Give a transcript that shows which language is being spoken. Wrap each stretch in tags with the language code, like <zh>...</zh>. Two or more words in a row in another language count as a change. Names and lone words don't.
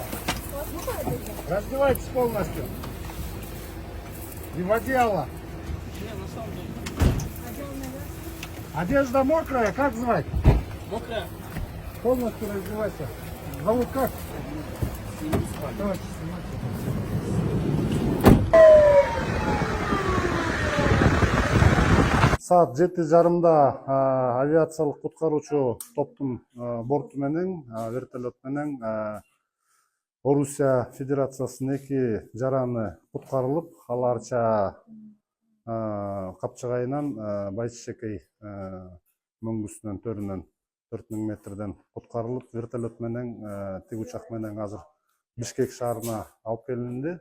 <ru>Раздевайтесь полностью. И в одеяло. Одежда мокрая, как звать? Мокрая. Полностью раздевайся. Зовут как? Давайте, снимайте.</ru> <ky>Саат 7:30 авиациялык куткаруучу топтун борту менен вертолет менен Орусия Федерациясынын 2 жараны куткарылып, аларча Капчыгайынан Байчишекей мөңгүсүнөн төрүнөн 4000 метрден куткарылып, вертолет менен тиг учак менен азыр Бишкек шаарына алып келинди.</ky>